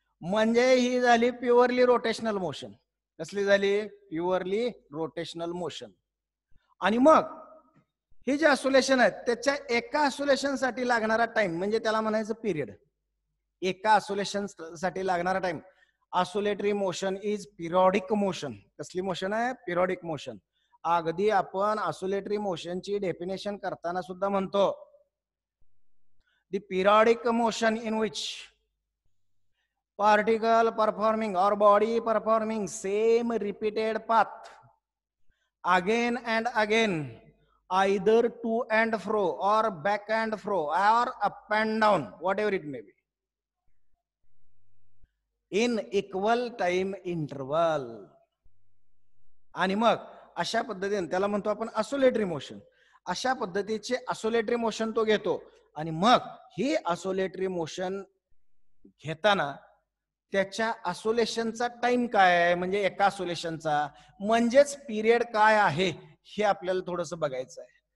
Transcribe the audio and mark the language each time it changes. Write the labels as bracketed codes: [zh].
[mr] म्हणजे ही झाली purely rotational motion. कसली झाली? Purely rotational motion. आणि मग हे जे असोलेशन आहेत त्याच्या एका असोलेशन साठी लागणारा टाइम म्हणजे त्याला म्हणायचं पिरियड. एका असोलेशन साठी लागणारा time. Oscillatory motion is periodic motion. कसली मोशन आहे? Periodic motion. अगदी आपण ऑसिलेटरी मोशनची डेफिनेशन करताना सुद्धा म्हणतो [en] The periodic motion in which particle performing or body performing same repeated path again and again, either to and fro or back and fro or up and down, whatever it may be, in equal time interval. [mr] आणि मग अशा पद्धतीने त्याला म्हणतो आपण oscillatory motion. अशा पद्धतीचे oscillatory motion तो घेतो. आणि मग ही ऑसिलेटरी मोशन घेताना त्याच्या असोलेशनचा टाइम काय आहे, म्हणजे एका असोलेशनचा म्हणजेच पिरियड काय आहे हे आपल्याला थोडस बघायचं आहे.